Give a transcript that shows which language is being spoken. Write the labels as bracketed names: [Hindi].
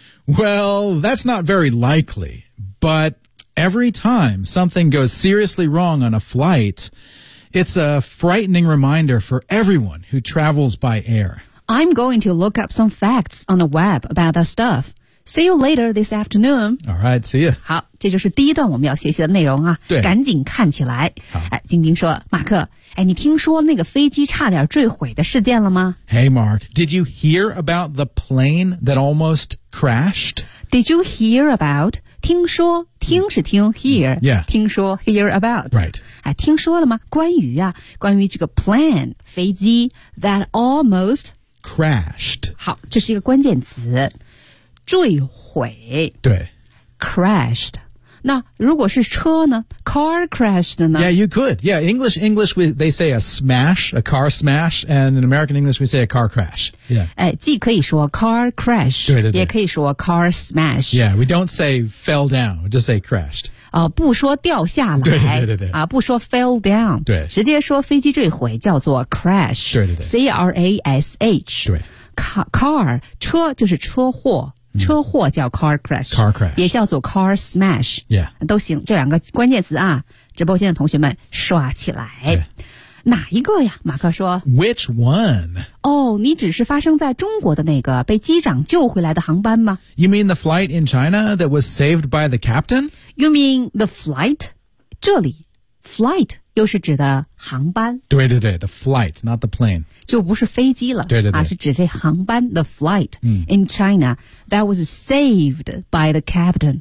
[English] Well, that's not very likely, but... Every time something goes seriously wrong on a flight, it's a frightening reminder for everyone who travels by air. I'm going to look up some facts on the web about that stuff. See you later this afternoon. All right, see you. [Chinese] 好，这就是第一段我们要学习的内容啊。对，赶紧看起来。好，晶晶说，马克，哎，你听说那个飞机差点坠毁的事件了吗 [English] ？Hey, Mark, did you hear about the plane that almost crashed? Did you hear about? [Chinese] 听说听是听 [English] hear、 yeah. [Chinese] 听说 hear about、 [English] right. [Chinese] 哎、听说了吗关于啊关于这个 plane 飞机 [English] that almost crashed [Chinese] 好这是一个关键词坠毁对 crashed 那如果是车呢 car crashed 呢 [English] yeah you could yeah English we, they say a smash a car smash and in American English we say a car crash Yeah. [Chinese] 既可以说 car crash 对对对也可以说 car smash [English] Yeah, we don't say fell down, we just say crashed、 [Chinese] 不说掉下来对对对对、不说 fell down 对直接说飞机坠毁叫做 crash 对对对 [English] C-R-A-S-H [Chinese] 对 car 车就是车祸车祸叫 car crash [English] car crash [Chinese] 也叫做 car smash Yeah 都行这两个关键词啊直播间的同学们刷起来对哪一个呀马克说 [English] Which one? [Chinese] 哦、oh, 你只是发生在中国的那个被机长救回来的航班吗 [English] You mean the flight in China that was saved by the captain? You mean the flight? [Chinese] 这里 flight 又是指的航班对对对 [English] the flight, not the plane [Chinese] 就不是飞机了对对对、是指这航班 [English] the flight、in China that was saved by the captain